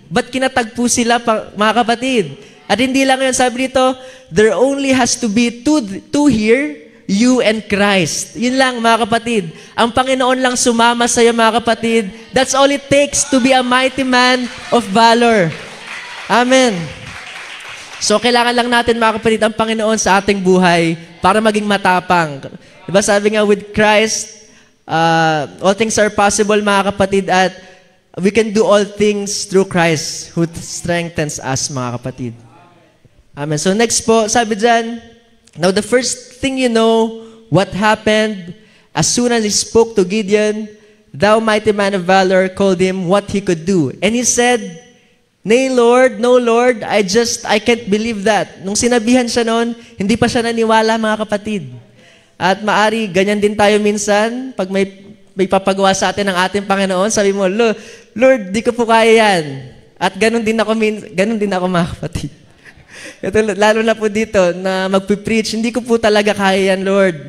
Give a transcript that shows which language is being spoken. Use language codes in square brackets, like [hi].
[en] But [tl] kinatagpo sila, mga kapatid. At hindi lang yun, sabi dito, [en] there only has to be two here, you and Christ. [tl] Yun lang, mga kapatid. Ang Panginoon lang sumama sa iyo, mga kapatid. [en] That's all it takes to be a mighty man of valor. Amen. [tl] So, kailangan lang natin, mga kapatid, ang Panginoon sa ating buhay para maging matapang. Diba sabi nga, [en] with Christ, all things are possible, mga kapatid, at we can do all things through Christ who strengthens us, mga kapatid. Amen. So, next po, sabi dyan, now the first thing you know, what happened, as soon as he spoke to Gideon, thou mighty man of valor called him what he could do. And he said, Nay, Lord, no, Lord, I can't believe that. [tl] Nung sinabihan siya noon, hindi pa siya naniwala, mga kapatid. At maari, ganyan din tayo minsan, pag may papagawa sa atin ng ating Panginoon, sabi mo, Lord, di ko po kaya yan. At ganun din ako, mga kapatid. Ito, lalo na po dito, na magpipreach, hindi ko po talaga kaya yan, Lord.